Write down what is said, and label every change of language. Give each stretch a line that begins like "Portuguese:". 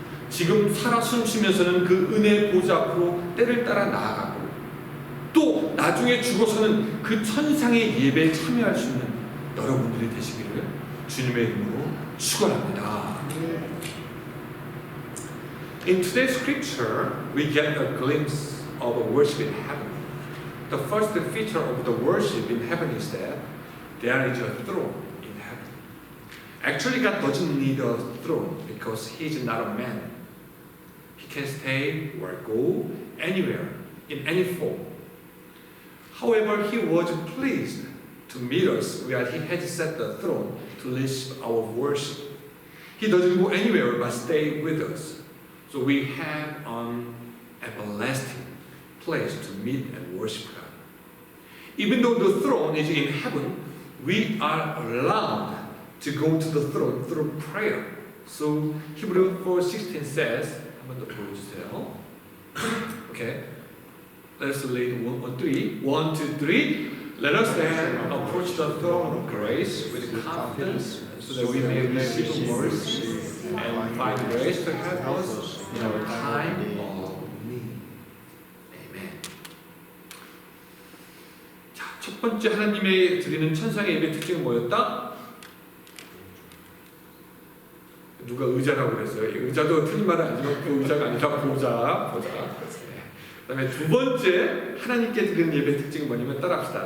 Korean: 지금 살아 숨쉬면서는 그 은혜의 보좌 앞으로 때를 따라 나아가고 또 나중에 죽어서는 그 천상의 예배에 참여할 수 있는 여러분들이 되시기를 주님의 이름으로 축원합니다.
English: In today's scripture, we get a glimpse of a worship in heaven. The first feature of the worship in heaven is that there is a throne in heaven. Actually, God doesn't need a throne because He is not a man. He can stay or go anywhere in any form. However, He was pleased to meet us where He had set the throne to receive our worship. He doesn't go anywhere but stay with us. So we have an everlasting place to meet and worship God. Even though the throne is in heaven, we are allowed to go to the throne through prayer. So Hebrew 4:16 says,
Korean: 한번 더 보여주세요.
English: Okay, let's read 1, 2, 3. 1, 2, 3. Let us then approach the throne of grace with confidence, so that we may receive mercy and find grace to help us in our time of need. Amen.
Korean: 자, 첫 번째 하나님의 드리는 천상의 예배 특징은 뭐였다? 누가 의자라고 그랬어요? 의자도 틀린 말은 아니지만 그 의자가 아니라 보좌. 그 다음에 두 번째 하나님께 드리는 예배 특징은 뭐냐면 따라합시다.